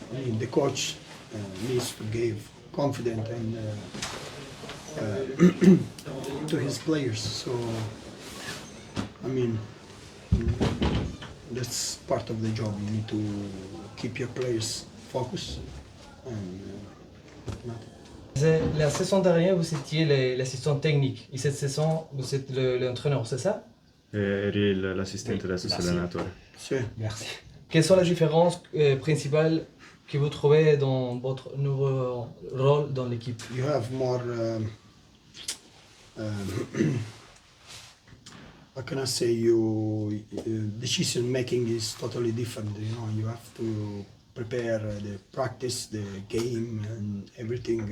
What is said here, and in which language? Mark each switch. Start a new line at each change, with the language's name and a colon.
English: I mean, the coach needs to give confidence and to his players. So I mean, that's part of the job. You need to keep your players focused and
French: La saison dernière, vous étiez l'assistant technique. Et cette saison, vous êtes l'entraîneur, c'est ça?
Italian: Eri l'assistente, adesso sei l'allenatore.
English: so,
French: Merci. Quelles sont les différences principales que vous trouvez dans votre nouveau rôle dans l'équipe?
English: you have more. How can I say, decision making is totally different. You know, you have to prepare the practice, the game, and everything.